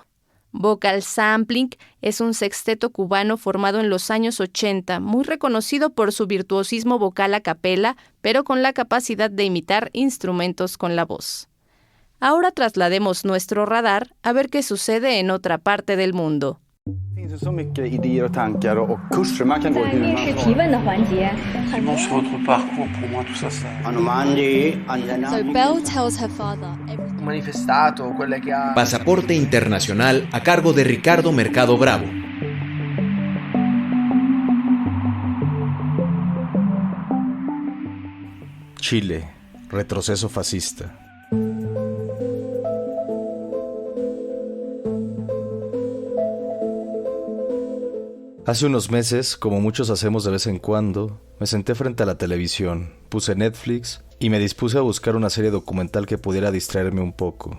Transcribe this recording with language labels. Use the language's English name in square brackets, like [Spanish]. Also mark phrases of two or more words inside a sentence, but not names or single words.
[Spanish] Vocal Sampling es un sexteto cubano formado en los años 80, muy reconocido por su virtuosismo vocal a capela, pero con la capacidad de imitar instrumentos con la voz. Ahora traslademos nuestro radar a ver qué sucede en otra parte del mundo. [Swedish] Så mycket idéer och tankar och kurser man kan gå hur man [English] So Belle tells her father everything. [Italian] manifestato, quelle che ha... [Spanish] Pasaporte Internacional a cargo de Ricardo Mercado Bravo. Chile, retroceso fascista. Hace unos meses, como muchos hacemos de vez en cuando, me senté frente a la televisión, puse Netflix y me dispuse a buscar una serie documental que pudiera distraerme un poco.